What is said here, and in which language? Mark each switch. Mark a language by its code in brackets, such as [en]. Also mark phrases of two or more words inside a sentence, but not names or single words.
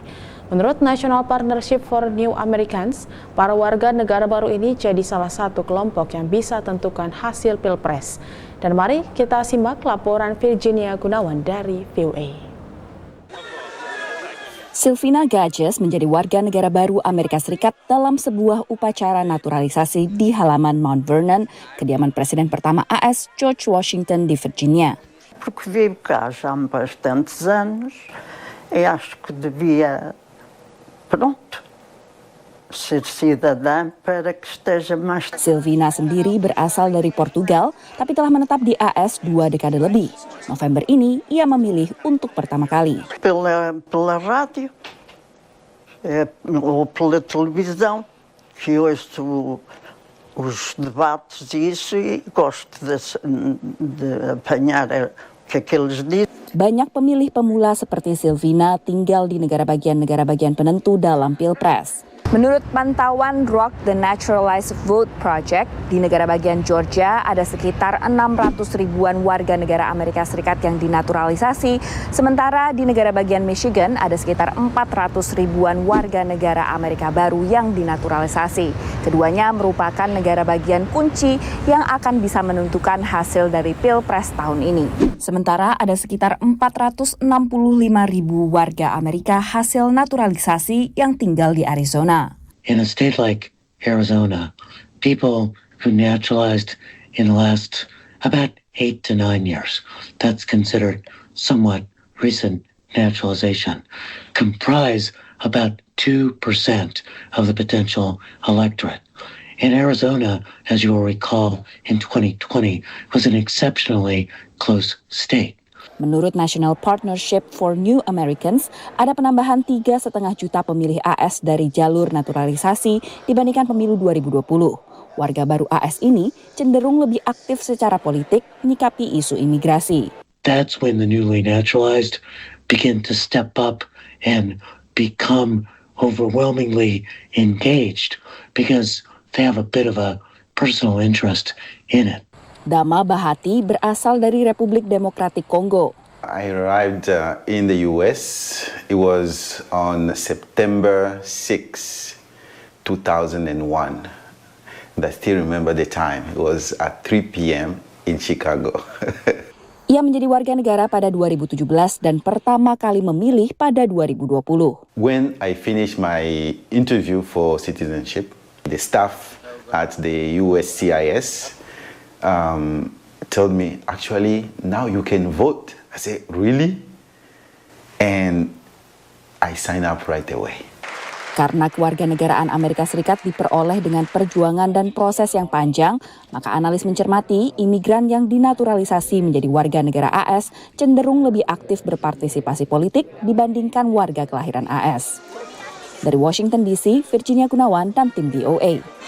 [id] Menurut National Partnership for New Americans, para warga negara baru ini jadi salah satu kelompok yang bisa tentukan hasil Pilpres. Dan mari kita simak laporan Virginia Gunawan dari VOA. Sylvina Gages menjadi warga negara baru Amerika Serikat dalam sebuah upacara naturalisasi di halaman Mount Vernon, kediaman Presiden pertama AS George Washington di Virginia. [pt] Porque vivo cá já há bastantes anos e acho que devia, ser cidadã para que esteja mais... [id] Sylvina sendiri berasal dari Portugal, tapi telah menetap di AS 2 dekade lebih. November ini, ia memilih untuk pertama kali. [pt] Pela rádio, ou pela televisão, que ouço os debates e isso, e gosto de apanhar o que aqueles dizem. [id] Banyak pemilih pemula seperti Sylvina tinggal di negara bagian penentu dalam Pilpres. Menurut pantauan Rock the Naturalized Vote Project, di negara bagian Georgia ada sekitar 600 ribuan warga negara Amerika Serikat yang dinaturalisasi, sementara di negara bagian Michigan ada sekitar 400 ribuan warga negara Amerika baru yang dinaturalisasi. Keduanya merupakan negara bagian kunci yang akan bisa menentukan hasil dari Pilpres tahun ini. Sementara ada sekitar 465 ribu warga Amerika hasil naturalisasi yang tinggal di Arizona. [en] In a state like Arizona, people who naturalized in the last about 8 to 9 years, that's considered somewhat recent naturalization, comprise about 2% of the potential electorate. In Arizona, as you will recall, in 2020 was an exceptionally close state. [id] Menurut National Partnership for New Americans, ada penambahan 3,5 juta pemilih AS dari jalur naturalisasi dibandingkan pemilu 2020. Warga baru AS ini cenderung lebih aktif secara politik menyikapi isu imigrasi. [en] That's when the newly naturalized begin to step up and become overwhelmingly engaged because they have a bit of a personal interest in it. [id] Dama Bahati berasal dari Republik Demokratik Kongo. [en] I arrived in the US. It was on September 6, 2001. And I still remember the time. It was at 3 p.m. in Chicago. [id] Ia menjadi warga negara pada 2017 dan pertama kali memilih pada 2020. [en] When I finished my interview for citizenship, the staff at the USCIS told me, actually, now you can vote. I said, really? And I signed up right away. [id] Karena kewarganegaraan Amerika Serikat diperoleh dengan perjuangan dan proses yang panjang, maka analis mencermati imigran yang dinaturalisasi menjadi warga negara AS cenderung lebih aktif berpartisipasi politik dibandingkan warga kelahiran AS. Dari Washington DC, Virginia Gunawan dan tim VOA.